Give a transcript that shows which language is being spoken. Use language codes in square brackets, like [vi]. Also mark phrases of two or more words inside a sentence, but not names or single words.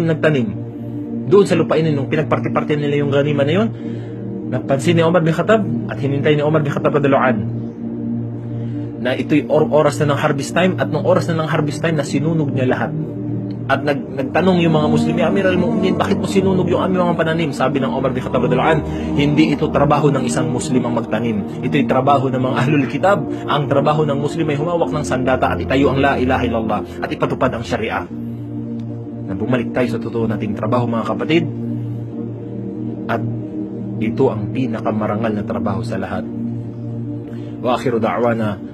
[tl] Doon sa lupain nung pinagparti-parti nila yung ghanima na yun, napansin ni Umar bin Khattab at hinintay ni Umar bin Khattab [ar] رضي الله عنه [tl] na ito'y oras na ng [en] harvest time, [tl] at nung oras na ng [en] harvest time [tl] na sinunog niya lahat. At nagtanong yung mga Muslim, [ar] يا أمير المؤمنين, [tl] bakit mo sinunog yung aming mga pananim? Sabi ng Umar bin Khattab [ar] رضي الله عنه, [tl] hindi ito trabaho ng isang Muslim ang magtanim. Ito'y trabaho ng mga [ar] أهل الكتاب. [tl] Ang trabaho ng Muslim ay humawak ng sandata at itayo ang [ar] لا إله إلا الله [tl] at ipatupad ang syariah. Na bumalik tayo sa totoo nating trabaho, mga kapatid. At ito ang pinakamarangal na trabaho sa lahat. [ar] وآخر دعوانا